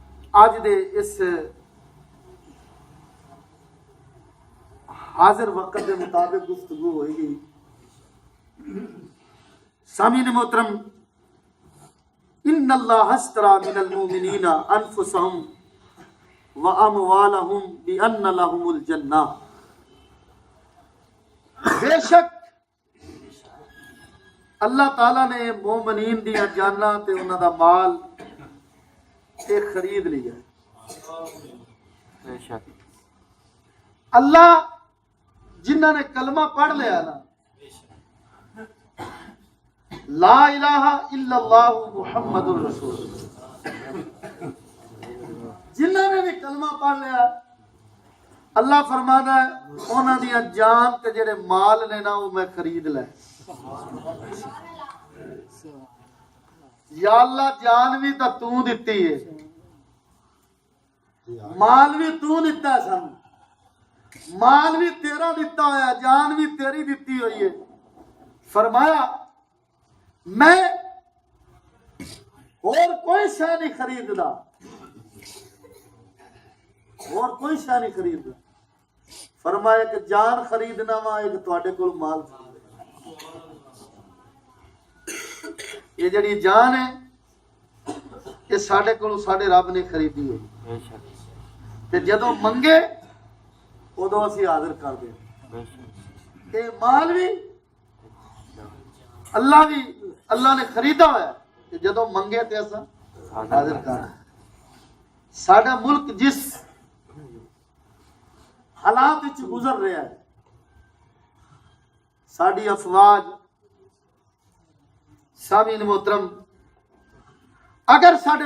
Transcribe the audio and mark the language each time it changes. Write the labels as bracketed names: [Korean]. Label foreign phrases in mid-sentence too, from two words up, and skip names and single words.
[Punjabi] اج دے اس حاضر وقت کے مطابق گفتگو ہوئے گی۔ سامعین محترم، [Arabic] ان اللہ اشتری من المؤمنین انفسهم واموالهم بان لهم الجنہ، [Punjabi] بے شک اللہ تعالیٰ نے مومنین دیا جاناں تے انہاں دا مال تے خرید لیا۔ بے شک اللہ جنہاں نے کلمہ پڑھ لیا نا، [Arabic] لا الہ الا اللہ محمد الرسول اللہ، [Punjabi] جنہاں نے بھی کلمہ پڑھ لیا اللہ فرماتا ہے انہاں دی جان تے جڑے مال نے نا وہ میں خرید لے۔ یا اللہ جان بھی تا تو دتی ہے، مال بھی تو دتا ہے، سن مال بھی تیرا دتا ہوا ہے، جان بھی تیری دتی ہوئی ہے۔ فرمایا میں اور کوئی شے نہیں خریددا، اور کوئی شے نہیں خریددا۔ فرمایا کہ جان خریدنا وا ایک تواڈے کول مال خریدنا۔ یہ جڑی جان ہے یہ ساڈے کولوں ساڈے رب نے خریدی ہے، تے جدوں منگے ادوں اسی حاضر کر دیں۔ یہ مال بھی اللہ نے خریدا ہوا ہے کہ جدوں منگے تے اساں حاضر کر دیں۔ ساڈا ملک جس حالات وچ گزر رہا ہے، ساڈی افواج، سامعین محترم، اگر ساڈے